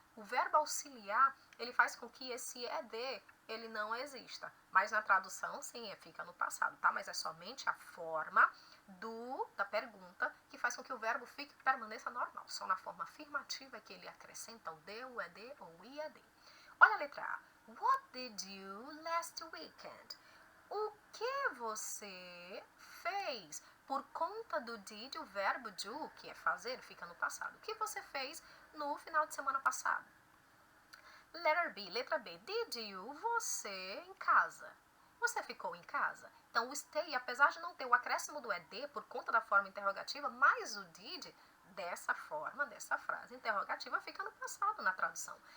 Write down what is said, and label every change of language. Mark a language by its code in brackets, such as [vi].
[pt] O verbo auxiliar, ele faz com que esse ED, ele não exista. Mas na tradução, sim, fica no passado, tá? Mas é somente a forma da pergunta que faz com que o verbo permaneça normal. Só na forma afirmativa que ele acrescenta o D, o ED ou o IAD. Olha a letra A. [en] What did you last weekend? [pt] O que você fez? Por conta do did, o verbo do, que é fazer, fica no passado. O que você fez no final de semana passado? Letter B, letra B. [en] Did you, [pt] você, em casa? Você ficou em casa? Então, o stay, apesar de não ter o acréscimo do ED por conta da forma interrogativa, mais o did, dessa forma, dessa frase interrogativa, fica no passado na tradução.